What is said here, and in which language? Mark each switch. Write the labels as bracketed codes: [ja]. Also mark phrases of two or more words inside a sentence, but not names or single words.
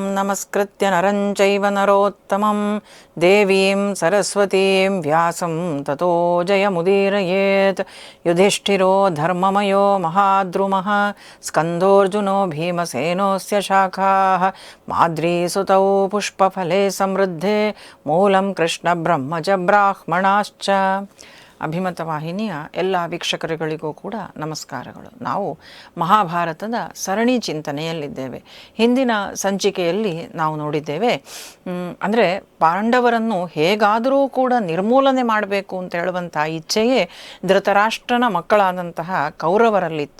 [sa] ನಮಸ್ಕೃತ್ಯ ನರಂ ಚೈವ ನರೋತ್ತಮಂ ದೇವೀಂ ಸರಸ್ವತೀಂ ವ್ಯಾಸಂ ತತೋ ಜಯಮುದೀರಯೇತ್. ಯುಧಿಷ್ಠಿರೋ ಧರ್ಮಮಯೋ ಮಹಾದ್ರುಮಃ ಸ್ಕಂದೋರ್ಜುನೋ ಭೀಮಸೇನೋಸ್ಯ ಶಾಖಾಃ ಮಾದ್ರೀಸುತೌ ಪುಷ್ಪಫಲೆ ಸಮೃದ್ಧೆ ಮೂಲಂ ಕೃಷ್ಣ ಬ್ರಹ್ಮ ಚ ಬ್ರಾಹ್ಮಣಾಶ್ಚ. [kn] ಅಭಿಮತ ವಾಹಿನಿಯ ಎಲ್ಲ ವೀಕ್ಷಕರುಗಳಿಗೂ ಕೂಡ ನಮಸ್ಕಾರಗಳು. ನಾವು ಮಹಾಭಾರತದ ಸರಣಿ ಚಿಂತನೆಯಲ್ಲಿದ್ದೇವೆ. ಹಿಂದಿನ ಸಂಚಿಕೆಯಲ್ಲಿ ನಾವು ನೋಡಿದ್ದೇವೆ, ಅಂದರೆ ಪಾಂಡವರನ್ನು ಹೇಗಾದರೂ ಕೂಡ ನಿರ್ಮೂಲನೆ ಮಾಡಬೇಕು ಅಂತ ಹೇಳುವಂಥ ಇಚ್ಛೆಯೇ ಧೃತರಾಷ್ಟ್ರನ ಮಕ್ಕಳಾದಂತಹ ಕೌರವರಲ್ಲಿತ್ತು.